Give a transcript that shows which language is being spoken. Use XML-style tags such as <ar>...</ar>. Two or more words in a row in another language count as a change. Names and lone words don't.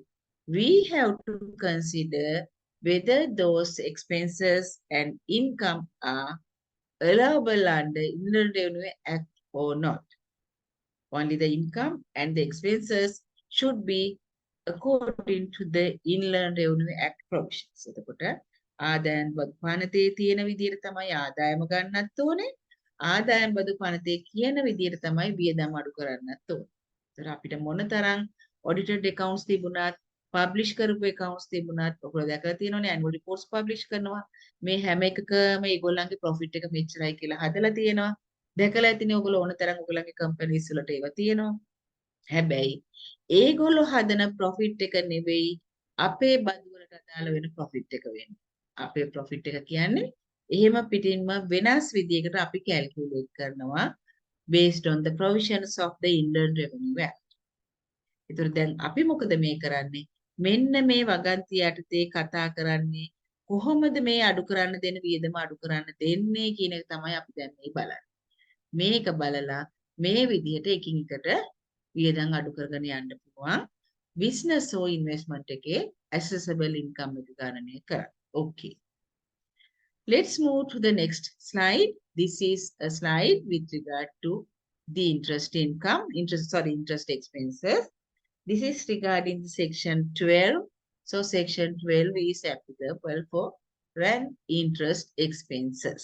<en>We have to consider whether those expenses and income are allowable under Inland Revenue Act or not. Only the income and the expenses should be according to the Inland Revenue Act provisions.</en> <si>එතකොට ආදායම් බදු පනතේ තියෙන විදිහට තමයි ආදායම ගන්නත් ඕනේ. ආදායම් බදු පනතේ කියන විදිහට තමයි වියදම් අඩු කරන්නත් ඕනේ. ඒතර අපිට මොනතරම්</si> <en>audited accounts</en> <si>තිබුණත් publish කරපු accounts තිබුණත් ඔයගොල්ලෝ දැකලා තියෙනවනේ</si> <en>annual reports</en> <si>publish කරනවා. මේ හැම එකකම ඒගොල්ලන්ගේ profit එක මෙච්චරයි කියලා හදලා තියෙනවා. දැකලා ඇතිනේ ඔයගොල්ලෝ ඕන තරම් ඔයගොල්ලන්ගේ companies වලට ඒවා තියෙනවා. හැබැයි ඒගොල්ලෝ හදන profit එක නෙවෙයි අපේ බදු වලට අදාළ වෙන profit එක වෙන්නේ. අපේ profit එක කියන්නේ එහෙම පිටින්ම වෙනස් විදියකට අපි calculate කරනවා</si> <en>based on the provisions of the Inland Revenue Act.</en> <si>ඒතර දැන් අපි මොකද මේ කරන්නේ? මෙන්න මේ වගන්ති යටතේ කතා කරන්නේ කොහොමද මේ අඩු කරන්න දෙන වියදම අඩු කරන්න දෙන්නේ කියන එක තමයි අපි දැන් මේ බලන්නේ. මේක බලලා මේ විදිහට එකින් එකට වියදම් අඩු කරගෙන යන්න පුළුවන්.</si> <en>business or investment</en> <si>එකේ</si> <en>accessible income</en> <si>එක ගණනය කරන්න.</si> <en>Okay. Let's move to the next slide. This is a slide with regard to the interest income, interest expenses. This is regarding the section 12. So section 12 is applicable for rent interest expenses.</en>